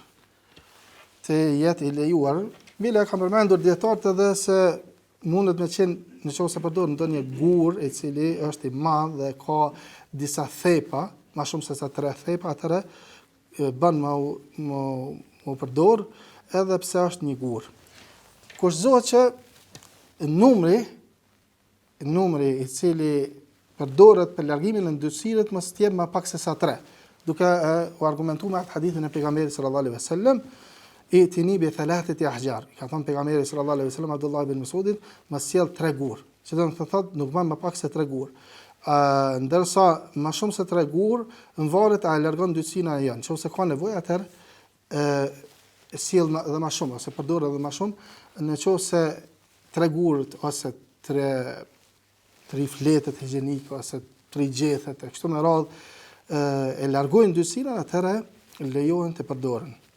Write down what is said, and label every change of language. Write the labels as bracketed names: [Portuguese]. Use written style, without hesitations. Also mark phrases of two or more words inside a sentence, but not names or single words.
[Albanian] Të jetë i lejuar, bile kam përmendur dietarët edhe se mundet me qenë nëse përdor ndonjë gur i cili është i madh dhe ka disa thepa, më shumë se sa 3 thepa, atëherë bën më përdor edhe pse është një gur. Kushtohet që numri i cili përdoret për largimin e ndytësirës mos të jetë më pak se sa 3, duke u argumentuar me atë hadithin e pejgamberit [Arabic] صلى الله عليه وسلم, ائتني بثلاثة أحجار. [Albanian] Ka thënë pejgamberi [Arabic] صلى الله عليه وسلم [Albanian] Abdullah ibn Mas'udit, mos sjell 3 gur. Që do të thotë nuk bën më pak se 3 gur. Ndërsa më shumë se 3 gur, varet a largon ndytësinë apo jo. Nëse ka nevojë atëherë sjell edhe më shumë ose përdor edhe më shumë, nëse 3 gurët ose 3 fletët higjienike ose 3 gjethet e kështu me radhë e largojnë ndytësinë, atëherë lejohen të përdoren.